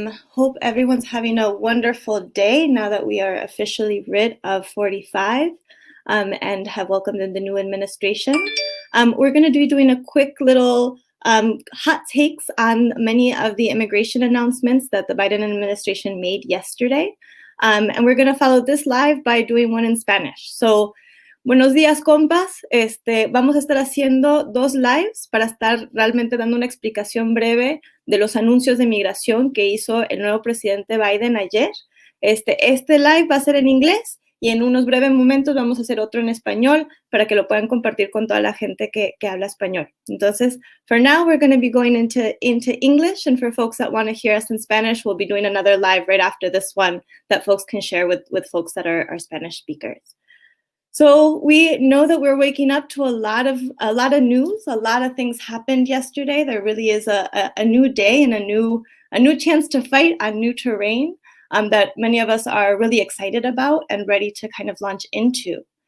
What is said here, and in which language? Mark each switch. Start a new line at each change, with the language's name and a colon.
English: Hope everyone's having a wonderful day now that we are officially rid of 45 and have welcomed in the new administration. We're going to be doing a quick little hot takes on many of the immigration announcements that the Biden administration made yesterday. And we're going to follow this live by doing one in Spanish.
Spanish: So, buenos días, compas. Vamos a estar haciendo dos lives para estar realmente dando una explicación breve de los anuncios de migración que hizo el nuevo presidente Biden ayer. Este live va a ser en inglés y en unos breves momentos vamos a hacer otro en español para que lo puedan compartir con toda la gente que habla español.
English: Entonces, for now, we're going to be going into English, and for folks that want to hear us in Spanish, we'll be doing another live right after this one that folks can share with folks that are Spanish speakers. So we know that we're waking up to a lot of news. A lot of things happened yesterday. There really is a new day and a new chance to fight on new terrain that many of us are really excited about and ready to kind of launch into.